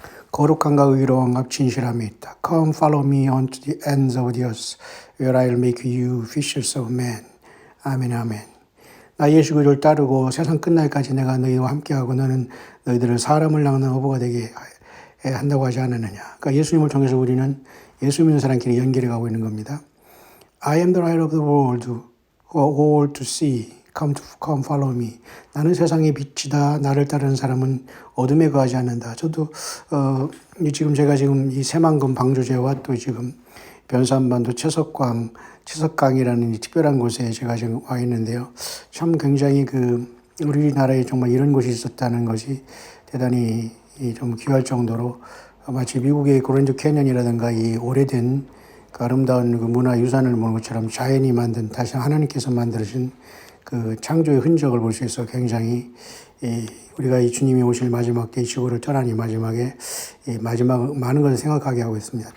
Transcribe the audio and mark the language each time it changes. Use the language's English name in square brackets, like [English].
[Korean] 거룩함과 의로움 앞 진실함이 있다. [English] Come follow me unto the ends of the earth, where I'll make you fishers of men. [Korean] 아멘, 아멘. 나 예수 그리스도를 따르고 세상 끝날까지 내가 너희와 함께하고 너는 너희들을 사람을 낚는 어부가 되게 한다고 하지 않았느냐. 그러니까 예수님을 통해서 우리는 예수 믿는 사람끼리 연결해 가고 있는 겁니다. [English] I am the light of the world, all to see. Come follow me. [Korean] 나는 세상의 빛이다. 나를 따르는 사람은 어둠에 거하지 않는다. 저도 제가 이 새만금 방조제와 또 지금 변산반도 채석강이라는 특별한 곳에 제가 지금 와 있는데요. 참 굉장히 우리나라에 정말 이런 곳이 있었다는 것이 대단히 좀 귀할 정도로 마치 미국의 그랜드 캐년이라든가 이 오래된 그 아름다운 그 문화유산을 보는 것처럼 자연이 만든 다시 하나님께서 만들어진 그 창조의 흔적을 볼 수 있어 굉장히 우리가 이 주님이 오실 마지막 때 이 지구를 떠난 이 마지막에 마지막 많은 것을 생각하게 하고 있습니다.